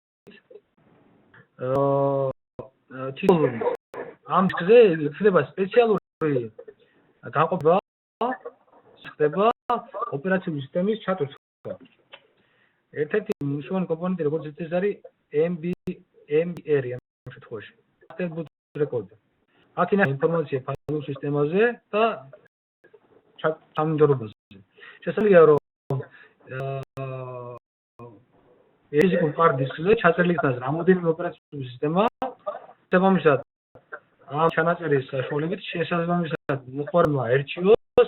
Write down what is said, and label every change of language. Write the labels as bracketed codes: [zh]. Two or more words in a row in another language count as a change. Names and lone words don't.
[ka] ამ disk-ზე ხდება სპეციალური განყოფა, ხდება ოპერაციული სისტემის ჩატვირთვა. ერთ-ერთი მნიშვნელოვანი კომპონენტი როგორც ეს არის MBR ამ შემთხვევაში. [en] master boot record. [ka] აქ ინა ინფორმაცია ფაილურ სისტემაზე და თანმიმდევრობაზე. შესაძლებელია რომ ფიზიკურ [en] hard disk-ზე [ka] ჩაწერილი იქნას რამოდენიმე ოპერაციული სისტემა, შესაბამისად ამ ჩანაწერის საშუალებით შესაბამისად მოხმარებელმა ერჩიოს